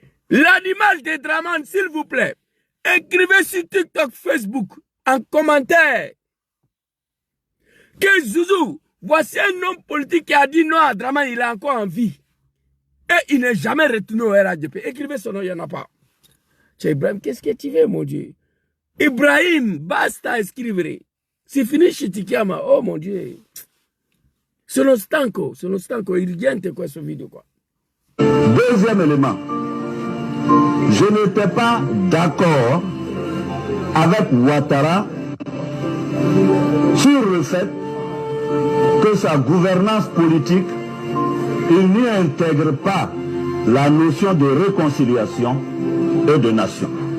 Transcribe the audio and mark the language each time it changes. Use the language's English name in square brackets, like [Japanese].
[French] L'animal de Dramane, s'il vous plaît. Écrivez sur TikTok, Facebook, en commentaire. Que Zouzou, voici un homme politique qui a dit non à Dramane, il est encore en vie. Et il n'est jamais retourné au RHDP. Écrivez son nom, il n'y en a pas. Tchè Ibrahim, qu'est-ce que tu veux, mon Dieu? Ibrahim, [Italian] basta scrivere. [French] C'est fini Chitikiama. Oh mon Dieu. [Italian] Sono stanco, urgente questo video qua. [French] Deuxième élément. Je n'étais pas d'accord avec Ouattara sur le fait que sa gouvernance politique, il n'y intègre pas la notion de réconciliation et de nation.